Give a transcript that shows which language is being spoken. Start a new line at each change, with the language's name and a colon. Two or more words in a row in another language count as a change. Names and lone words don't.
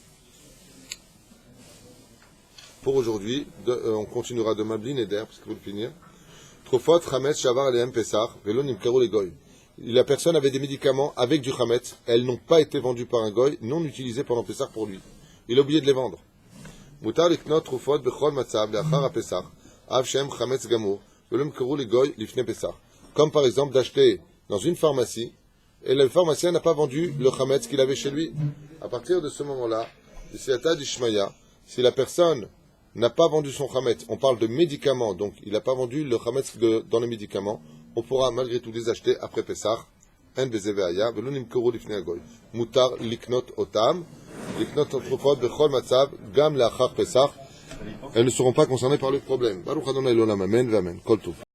French: Pour aujourd'hui, on continuera demain blinéder parce qu'il faut le finir. La personne avait des médicaments avec du chametz, elles n'ont pas été vendues par un goy, non utilisées pendant Pessah pour lui. Il a oublié de les vendre.
Hebrew: מותר לקנות תרופות בכל מצב לאחר הפסח, אף שהם חמץ גמור, ולא ימכרו לגוי לפני פסח.
French: Comme par exemple d'acheter dans une pharmacie, et le pharmacien n'a pas vendu le chametz qu'il avait chez lui. À partir de ce moment-là, si la personne n'a pas vendu son chametz, on parle de médicaments, donc il n'a pas vendu le chametz dans les médicaments, on pourra malgré tout les acheter après Pessah.
Hebrew: אין בזה בעיה, ולא נמכרו לפני הגוי. מותר לקנות אותם.
French: Elles ne seront pas concernées par le problème.
Hebrew: ברוך אדוני לעולם, אמן, אמן. כל טוב.